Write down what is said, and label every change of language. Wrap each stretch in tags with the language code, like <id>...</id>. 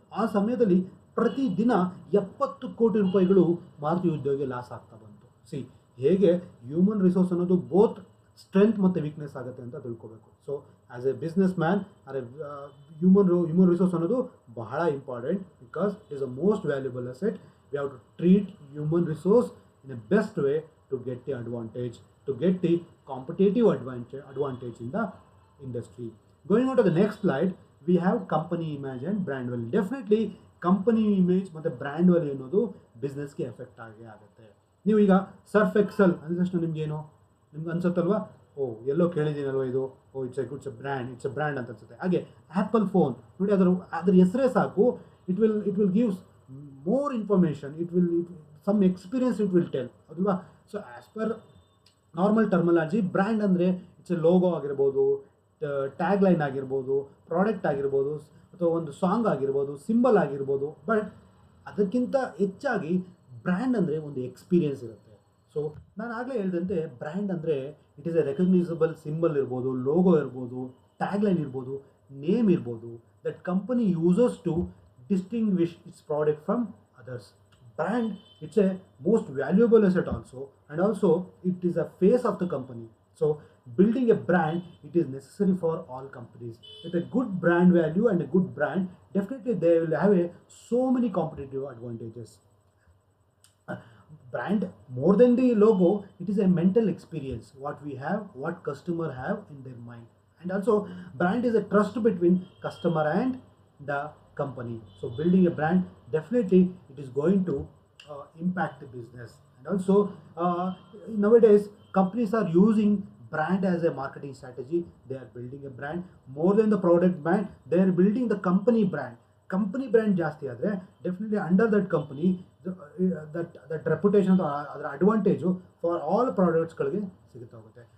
<kn>ಆ ಸಮಯದಲ್ಲಿ ಪ್ರತಿದಿನ 70 ಕೋಟಿ ರೂಪಾಯಿಗಳು ಮಾರುತಿ ಉದ್ಯೋಗಕ್ಕೆ ಲಾಸ್ ಆಗ್ತಾ ಬಂತು. ಹೇಗೆ ಹ್ಯೂಮನ್ ರಿಸೋರ್ಸ್ ಅನ್ನೋದು ಬೋತ್ ಸ್ಟ್ರೆಂತ್ ಮತ್ತು ವೀಕ್ನೆಸ್ ಆಗುತ್ತೆ ಅಂತ ತಿಳ್ಕೊಬೇಕು.</kn> <en>so as a businessman are human resource</en> <kn>ಅನ್ನೋದು ಬಹಳ</kn> <en>Important because it is a most valuable asset. We have to treat human resource in a best way to get the advantage, to get the competitive advantage in the industry. Going on to the next slide, we have company image and brand value.</en> <kn>Definitely company image ಮತ್ತು brand value ಅನ್ನೋದು ಬಿಸ್ನೆಸ್ಗೆ effect ಆಗುತ್ತೆ. ನೀವು ಈಗ Surf Excel ಅಂದ ತಕ್ಷಣ ನಿಮ್ಗೆ ಅನ್ಸುತ್ತಲ್ವಾ, ಎಲ್ಲೋ ಕೇಳಿದ್ದೀನಲ್ವ ಇದು,</kn> <en>it's a brand</en> <kn>ಅಂತ ಅನ್ಸುತ್ತೆ. ಹಾಗೆ ಆ್ಯಪಲ್ ಫೋನ್ ನೋಡಿ, ಅದ್ರ ಹೆಸರೇ ಸಾಕು,</kn> <en>It will gives more information, some experience it will tell ಅಲ್ವಾ.</en> <kn>So as per normal terminology, brand ಅಂದರೆ ಇಟ್ಸ್ ಎ ಲೋಗೋ ಆಗಿರ್ಬೋದು, ಟ್ಯಾಗ್ ಲೈನ್ ಆಗಿರ್ಬೋದು, ಪ್ರಾಡಕ್ಟ್ ಆಗಿರ್ಬೋದು, ಅಥವಾ ಒಂದು ಸಾಂಗ್ ಆಗಿರ್ಬೋದು, ಸಿಂಬಲ್ ಆಗಿರ್ಬೋದು. ಬಟ್ ಅದಕ್ಕಿಂತ ಹೆಚ್ಚಾಗಿ ಬ್ರ್ಯಾಂಡ್ ಅಂದರೆ ಒಂದು ಎಕ್ಸ್ಪೀರಿಯನ್ಸ್ ಇರುತ್ತೆ.</kn> <en>so</en> <kn>ನಾನು ಆಗಲೇ ಹೇಳಿದಂತೆ</kn> <en>Brand ಅಂದರೆ it is a recognizable symbol ಇರ್ಬೋದು, logo ಇರ್ಬೋದು, ಟ್ಯಾಗ್ ಲೈನ್ ಇರ್ಬೋದು, ನೇಮ್ ಇರ್ಬೋದು, that company uses to distinguish its product from others. Brand, it's a most valuable asset also, and also it is a face of the company. So building a brand, it is necessary for all companies. With a good brand value and a good brand, definitely they will have so many competitive advantages. Brand, more than the logo, it is a mental experience, what we have, what customer have in their mind. And also brand is a trust between customer and the company. So building a brand, definitely it is going to impact the business. And also nowadays companies are using brand as a marketing strategy. They are building a brand more than the product brand. They are building the company brand</en> <kn>ಜಾಸ್ತಿ ಆದರೆ</kn> <en>definitely under that company that reputation ಅದರ advantage for all ಪ್ರಾಡಕ್ಟ್ಸ್ಗಳಿಗೆ</en> <kn>ಸಿಗುತ್ತಾ ಹೋಗುತ್ತೆ.</kn>